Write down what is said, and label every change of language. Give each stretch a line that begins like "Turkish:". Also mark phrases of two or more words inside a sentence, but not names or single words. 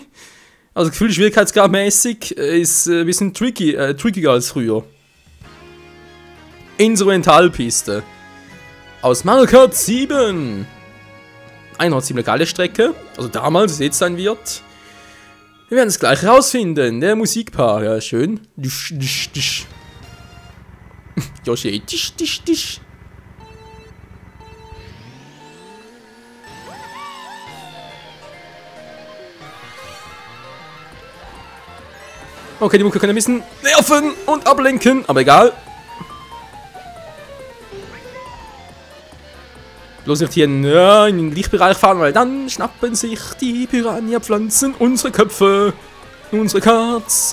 German: Also Gefühl, schwierigkeitsgradmäßig ist ein bisschen trickiger als früher. Instrumentalpiste. Aus Mario Kart 7. Eine ziemlich geile Strecke. Also damals, es jetzt sein wird. Wir werden es gleich rausfinden. Der Musikpaar, ja schön. Disch, disch, disch. Yoshi, disch, disch, disch. Okay, die Mucke kann ein bisschen nerven und ablenken, aber egal. Bloß nicht hier in den Lichtbereich fahren, weil dann schnappen sich die Piranha-Pflanzen unsere Köpfe, unsere Karts.